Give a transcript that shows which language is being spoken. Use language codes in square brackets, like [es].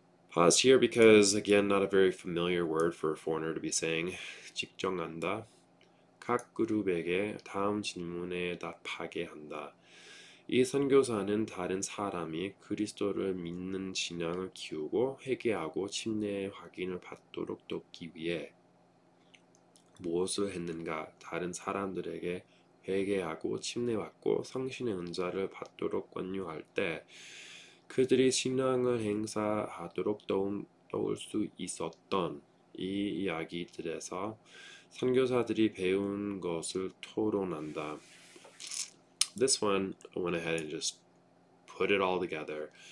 [en] Pause here because, again, not a very familiar word for a foreigner to be saying. [ko] 직정한다. 각 그룹에게 다음 질문에 답하게 한다. 이 선교사는 다른 사람이 그리스도를 믿는 신앙을 키우고 회개하고 침례의 확인을 받도록 돕기 위해 무엇을 했는가? 다른 사람들에게 회개하고 침례받고 성신의 은사를 받도록 권유할 때 그들이 신앙을 행사하도록 도울 수 있었던 이 이야기들에서 선교사들이 배운 것을 토론한다. [en] This one, I went ahead and just put it all together.